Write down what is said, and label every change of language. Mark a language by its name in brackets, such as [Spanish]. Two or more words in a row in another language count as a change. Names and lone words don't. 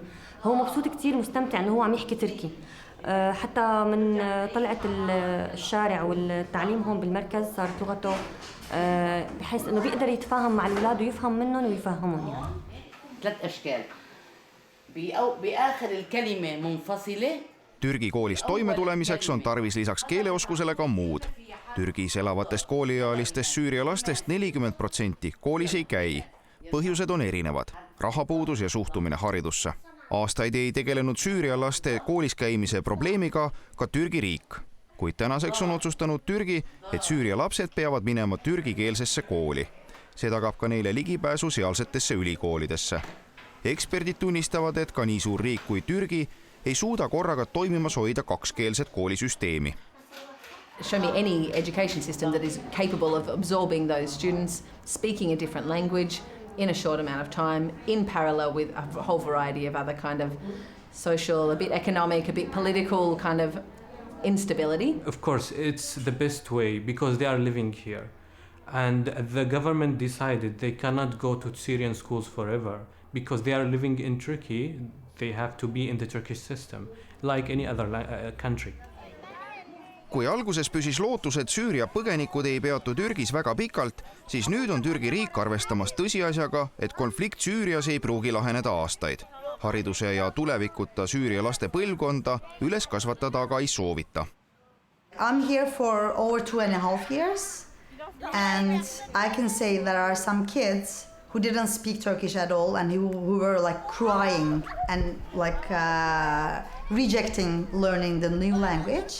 [Arabic] هو مبسوط كتير، مستمتع إنه هو عم يحكي تركي. حتى من طلعت الشارع والتعليم هون بالمركز صارت لغته بحيث إنه بيقدر يتفاهم مع الأولاد ويفهم منهم ويفهمهم. يعني 3 أشكال بآخر الكلمة منفصلة. [Estonian] Türgi koolis toimetulemiseks on tarvis lisaks keeleoskusele ka muud. Türgis elavatest kooliealistest Süüria lastest 40% koolis ei käi. Põhjused on erinevad: rahapuudus ja suhtumine haridusse. Aastaid ei tegelenud Süüria laste koolis käimise probleemiga ka Türgi riik, kuid tänaseks on otsustanud Türgi, et Süüria lapsed peavad minema türgikeelsesse kooli. See tagab ka neile ligipääsu sealsetesse ülikoolidesse. Eksperdid tunnistavad, et ka nii suur riik kui Türgi ei suuda korraga toimimas hoida kakskeelset koolisüsteemi. [English] Show me any education system that is capable of absorbing those students, speaking a different language in a short amount of time, in parallel with a whole variety of other kind of social, a bit economic, a bit political kind of instability. Of course, it's the best way because they are living here. And the government decided they cannot go to Syrian schools forever because they are living in Turkey. They have to be in the Turkish system, like any other country. [Estonian] Kui alguses püsis lootus, et Süüria põgenikud ei peatu Türgis väga pikalt, siis nüüd on Türgi riik arvestamas tõsiasjaga, et konflikt Süürias ei pruugi laheneda aastaid. Hariduse ja tulevikuta Süüria laste põlvkonda üles kasvatada aga ei soovita. [English] I'm here for over 2.5 years, and I can say there are some kids who didn't speak Turkish at all and who were like crying and like rejecting learning the new language.